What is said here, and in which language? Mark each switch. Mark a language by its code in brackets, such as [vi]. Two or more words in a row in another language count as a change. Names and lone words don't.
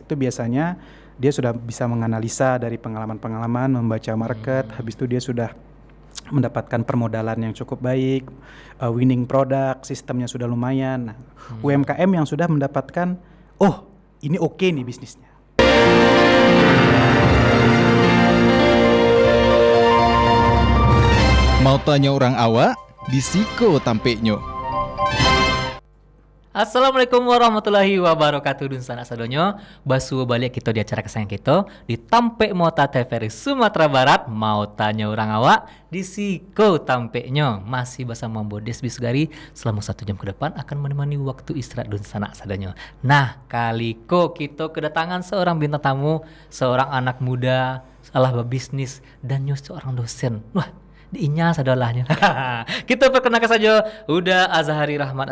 [id] Itu biasanya dia sudah bisa menganalisa dari pengalaman-pengalaman, membaca market, habis itu dia sudah mendapatkan permodalan yang cukup baik, [en] winning product, [id] sistemnya sudah lumayan. Nah, UMKM yang sudah mendapatkan, ini oke nih bisnisnya. [min] Mau tanya orang awak, disiko tampeknya. [ar] السلام عليكم ورحمة الله وبركاته. [min] Dun sanak sadonyo basu balik kita di acara kesayangan kita di Tampek Mota TVRI Sumatera Barat. [id] Mau tanya orang awak di siko tampeknya masih bersama Bodes Bisugari selama 1 jam ke depan akan menemani waktu istirahat [min] dun sanak sadonyo. [id] Nah, kaliko kita kedatangan seorang bintang tamu, seorang anak muda, salah berbisnis dan seorang dosen. [min] Wah, diinya sadolahnya. [id] Kita perkenalkan saja Huda Azhari Rahmat.